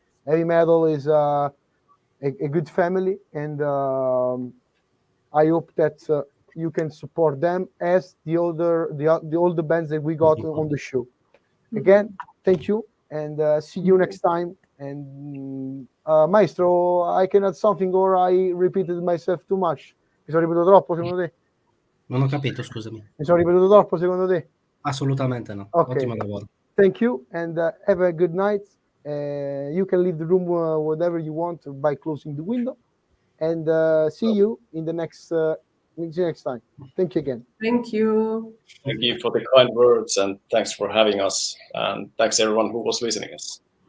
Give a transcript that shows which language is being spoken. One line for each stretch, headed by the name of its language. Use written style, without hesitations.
English: Heavy metal is a good family, and I hope that you can support them as the older bands that we got on the show. Again, thank you, and see you next time. And Maestro, I can add something, or I repeated myself too much?
Italian: Mi sono ripetuto troppo secondo te? Non ho capito, scusami. Mi sono ripetuto troppo secondo te? Assolutamente no. Okay. Ottimo lavoro.
English: Thank you, and have a good night. You can leave the room whatever you want by closing the window, and see you in the next time. Thank you again. Thank you. Thank you for the kind words, and thanks for having us, and thanks everyone who was listening us.